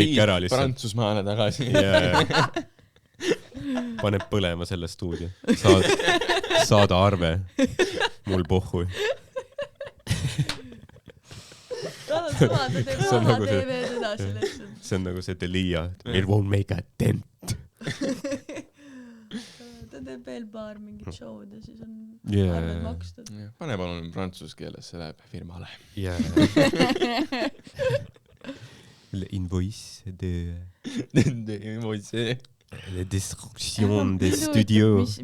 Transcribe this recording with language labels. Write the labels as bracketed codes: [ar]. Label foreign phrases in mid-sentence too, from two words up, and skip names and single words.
[et] kõik ära lihtsalt. Prantsusmaale tagasi. Paneb põlema selle stuudio. Saada arve. Mul pohhui. See on nagu see Delia. [en] It won't make a dent. [et] Ta teeb veel paar mingit show'd ja siis on arved makstud. Pane palun prantsuse keeles, see läheb firmale. [fr] L'invoice de invoice. La destruction des studios.